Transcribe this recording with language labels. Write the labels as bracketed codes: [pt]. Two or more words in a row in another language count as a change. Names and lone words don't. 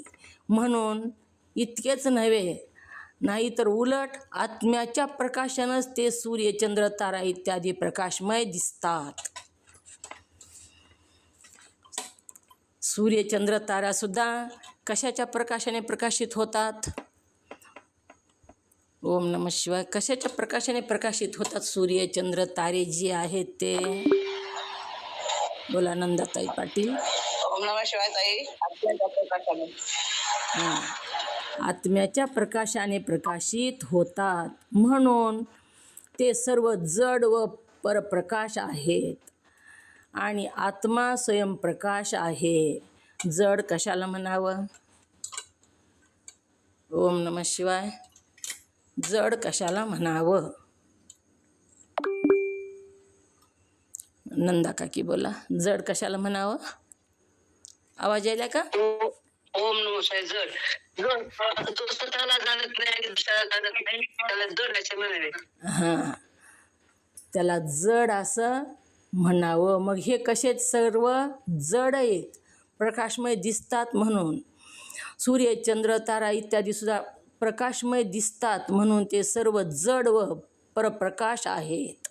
[mr] म्हणून इतकेच नव्हे, नाहीतर उलट आत्म्याच्या प्रकाशानंच ते सूर्य, चंद्र, तारा इत्यादी प्रकाशमय दिसतात. सूर्य, चंद्र, तारासुद्धा कशाच्या प्रकाशाने प्रकाशित होतात? [sa] ओम नमः शिवाय. [mr] कशाच्या प्रकाशाने प्रकाशित होतात सूर्य, चंद्र, तारे जे आहेत ते? बोला नंदाताई पाटील. [sa] ओम नमः शिवाय ताई. [mr] आत्म्याच्या प्रकाशाने. आत्म्याच्या प्रकाशाने प्रकाशित होतात. म्हणून ते सर्व जड व परप्रकाश आहेत आणि आत्मा स्वयंप्रकाश आहे. जड कशाला म्हणावं? [sa] ओम नमः शिवाय. [mr] जड कशाला म्हणावं? नंदा काकी बोला, जड कशाला म्हणावं? आवाज यायला का? [sa] ओम नमः शिवाय. [mr] जड जो स्वतःला जाणत नाही आणि दुसऱ्याला जाणत नाही त्याला जड असे म्हणावे. हां, त्याला जड असं म्हणावं. मग हे कसे सर्व जड आहेत, प्रकाशमय दिसतात म्हणून. सूर्य, चंद्र, तारा इत्यादी सुद्धा प्रकाशमय दिसतात म्हणून ते सर्व जड व परप्रकाश आहेत.